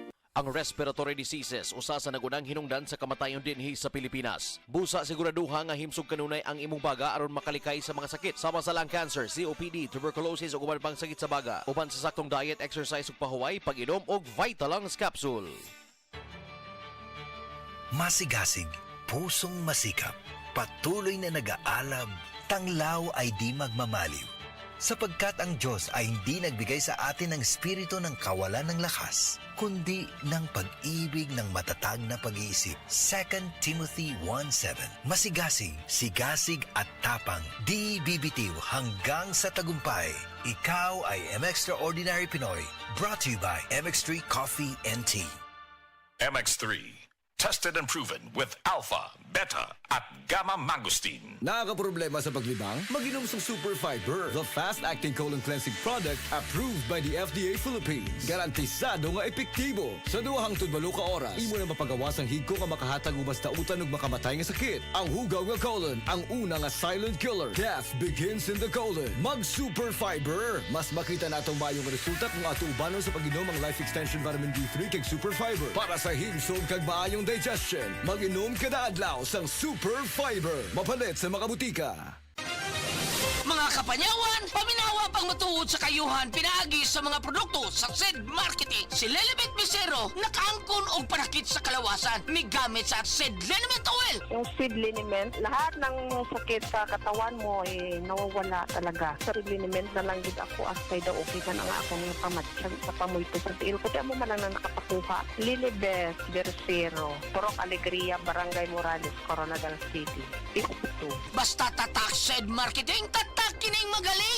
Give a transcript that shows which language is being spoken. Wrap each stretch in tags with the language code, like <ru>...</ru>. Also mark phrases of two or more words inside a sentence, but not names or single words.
<ceb>Ang respiratory diseases usa sa nagunang hinungdan sa kamatayon dinhi sa Pilipinas. Busa siguraduha nga himsog kanunay ang imong baga aron makalikay sa mga sakit sama sa</ceb> <en>lung cancer,</en> <ceb>COPD, tuberculosis ug uban pang sakit sa baga. Uban sa saktong diet, exercise ug pahuway, pag-inom og Vitalungs capsule.</ceb> <tl>Masigasig, pusong masikap, patuloy na nag-aalab, tanglaw ay di magmamaliw. Sapagkat ang Diyos ay hindi nagbigay sa atin ng espiritu ng kawalan ng lakas, kundi ng pag-ibig ng matatag na pag-iisip.</tl> <en>2 Timothy 1:7.</en> <tl>Masigasig, sigasig at tapang, di bibitiw hanggang sa tagumpay. Ikaw ay M-Extraordinary Pinoy,</tl> <en>brought to you by MX3 Coffee and Tea. MX3, tested and proven with alpha, beta, at gamma mangosteen.</en> <tl>Nakakaproblema sa paglibang? Mag-inom sa Super Fiber,</tl> <en>the fast-acting colon cleansing product approved by the FDA Philippines.</en> <ceb>Garantisado nga epektibo. Sa 2 ka oras, imo na mapagawas ang higko nga makahatag og basta utan ug makamatay nga sakit. Ang hugaw nga colon, ang una nga silent killer.</ceb> <en>Death begins in the colon.</en> <ceb>Mag-Super Fiber.</ceb> <hil>Mas makita natong mayong resulta kung ato ubanon sa pag-inom ang Life Extension Vitamin D3 kag Super Fiber. Para sa himsog kag maayong digestion, mag-inom kada adlaw sang Super Fiber.</hil> <ceb>Mapalit sa mga butika. Mga kapanyawan, paminawa pang matuod sa kayuhan pinaagi sa mga produkto sa SED Marketing. Si Lelibet Misero, nakaangkon og panakit sa kalawasan. May gamit sa SED Liniment Oil.</ceb> <tl>Yung seed liniment, lahat ng sakit sa katawan mo nawawala talaga.</tl> <hil>Sa seed liniment na lang gid ako asay daw okay ka na nga akong pamatsyag sa pamulto sa tiil. Kasi amo man lang na nakapakuha. Lilibet Versiro, Purok Alegria, Barangay Morales, Coronadal City.</hil> <tl>Ito. Basta tatak SED Marketing, tatak kining magaling.</tl>